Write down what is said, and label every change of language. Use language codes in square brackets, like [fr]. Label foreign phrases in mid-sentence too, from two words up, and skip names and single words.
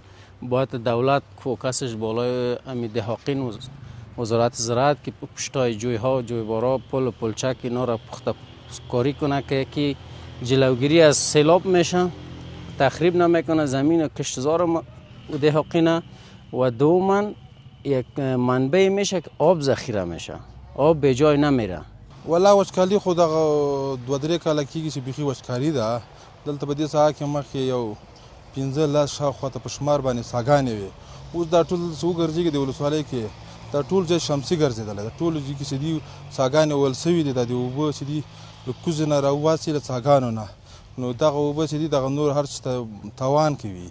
[fa] باید دولت فوکسش بالای همین دهاقین و وزارت زراعت که پشتای جوی ها، جوی بارا، پل و پلچک اینا را پخته کاری کنه که یکی جلوگیری از سیلاب میشه، تخریب نمیکنه زمین و کشتزار و دهاقینه، و دوما یک منبع میشه که آب ذخیره میشه، آب به جای نمیره. [ps] ولا وچکالي خو دغه 2-3 کاله کېږي چې بیخي وچکالي ده. دلته په دې ساحه کې مخکې یو 15 شاوخواته په شمار باندې څاګانې وې. اوس دا ټول څه وګرځېږي د ولسوالۍ کې، دا ټول ځای شمسي ګرځېدلی ده. ټولو ځای کې چې دي څاګانې ویل سوي دي، دا د اوبه چې دي له کوزې نه راوباسي له څاګانو نه، نو دغه اوبه چې دي دغه نور هر څه ته تاوان کوي.